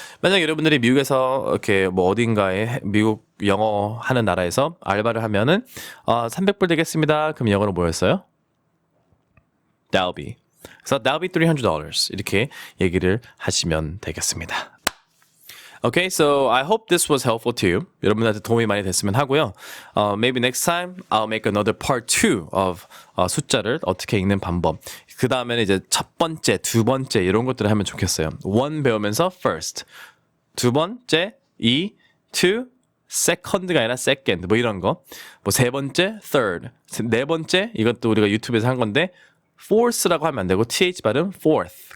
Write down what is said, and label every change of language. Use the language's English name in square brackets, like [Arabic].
[Korean] 만약 여러분들이 미국에서 이렇게 뭐 어딘가에 미국 영어 하는 나라에서 알바를 하면은 300불 되겠습니다. 그럼 영어로 뭐였어요? [English] That'll be. [Korean] 그래서 [English] that'll be $300 [Korean] 이렇게 얘기를 하시면 되겠습니다. [English] Okay, so I hope this was helpful to you. [Korean] 여러분한테 도움이 많이 됐으면 하고요. [English] Maybe next time I'll make another part 2 of [Korean] 숫자를 어떻게 읽는 방법. 그 다음에는 이제 첫 번째, 두 번째 이런 것들을 하면 좋겠어요. one 배우면서 first, 두 번째, two, second가 아니라 second 뭐 이런 거. 뭐 세 번째, third, 네 번째 이것도 우리가 유튜브에서 한 건데 fourth라고 하면 안 되고 th 발음 fourth.